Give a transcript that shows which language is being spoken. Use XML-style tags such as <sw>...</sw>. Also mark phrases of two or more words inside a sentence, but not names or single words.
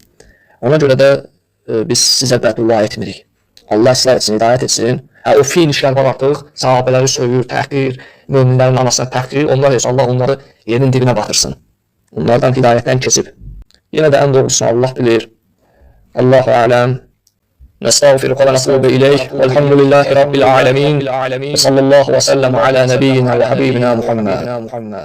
<az>Ona görə də biz sizə bəddua etmirik. Allah islah etsin, hidayət etsin. O fiil işlər var artıq, sahabələri söyür, təhqir, möminlərin anasına təhqir. Onlar heç Allah onları yerin dibinə batırsın. Onlardan hidayətdən keçib. Yenə də ən doğrusunu Allah bilir.</az> <ar>الله أعلم. نستغفرك ونتوب إليك والحمد لله رب العالمين وصلى الله وسلم على نبينا وحبيبنا محمد</ar>